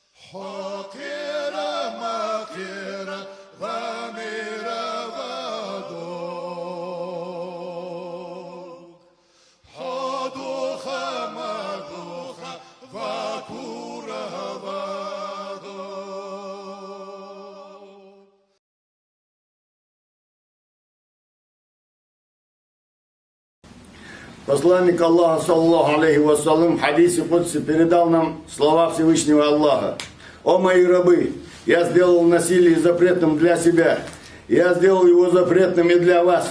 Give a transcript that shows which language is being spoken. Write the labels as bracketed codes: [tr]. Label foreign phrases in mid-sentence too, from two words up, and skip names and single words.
[ar] حقيرة مقيرة غامرة غدوك حدوخة مدوخة فكورة غدوك. [ru] Посланник Аллаха, [ar] صلى الله عليه وسلم, [ru] в хадисе Кудси передал нам слова Всевышнего Аллаха. «О мои рабы, я сделал насилие запретным для себя, я сделал его запретным и для вас.